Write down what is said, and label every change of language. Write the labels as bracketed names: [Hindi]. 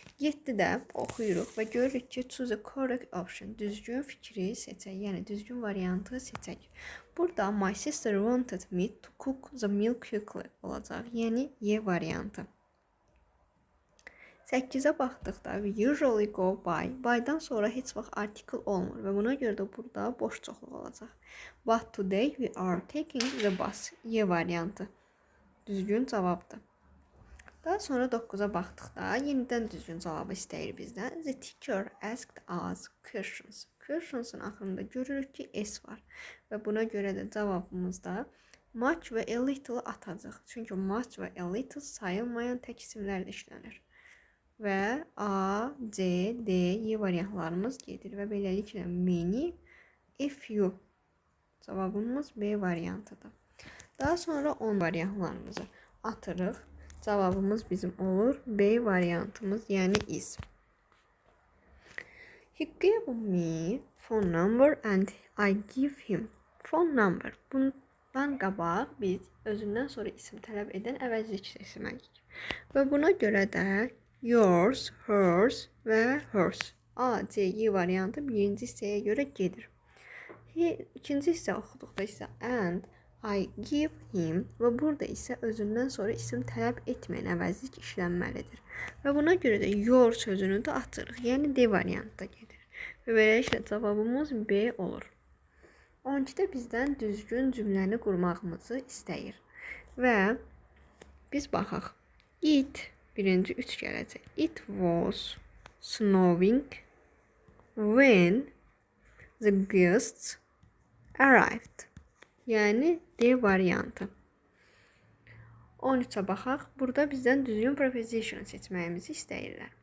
[Azerbaijani] 7-də oxuyuruq və görürük ki, [English] choose a correct option, [Azerbaijani] düzgün fikri seçək, yəni düzgün variantı seçək. Burada [English] my sister wanted me to cook the meal quickly [Azerbaijani] olacaq, yəni Y variantı. 8-ə baxdıqda [English] we usually go by'dan [Azerbaijani] sonra heç vaxt article olmur və buna görə də burada boş çoxluq olacaq. [English] But today we are taking the bus. [Azerbaijani] Y variantı düzgün cavabdır. Daha sonra 9-a baxdıqda yenidən düzgün cavabı istəyir bizdən. [English] The teacher asked us questions. [Azerbaijani] Questions'ın axırında görürük ki S var və buna görə də cavabımızda much və a little atacaq. Çünki much və a little sayılmayan tək isimlərlə işlənir. Və A, C, D, Y variantlarımız gedir və beləliklə many, a few cavabımız B variantıdır. Daha sonra 10 variantlarımızı atırıq. Cavabımız bizim olur B variantımız, yəni is. [English] He gave me phone number and I give him phone number. [Azerbaijani] Bundan qabaq biz özündən sonra isim tələb edən əvəzlik seçməliyik. Və buna görə də yours, hers və hers. A, C, Y variantı birinci hissəyə görə gedir. İkinci hissə oxuduqda isə [English] and I give him [Azerbaijani] və burada isə özündən sonra isim tələb etməyən əvəzlik işlənməlidir. Və buna görə də your sözünü də atırıq. Yəni D variantda gedir. Və beləliklə cavabımız B olur. 12-də bizdən düzgün cümləni qurmağımızı istəyir. Və biz baxaq. It birinci 3 gələcək. [English] It was snowing when the guests arrived. [Azerbaijani] Yəni D variantı. 13-ə baxaq. Burada bizdən düzgün preposition seçməyimizi istəyirlər.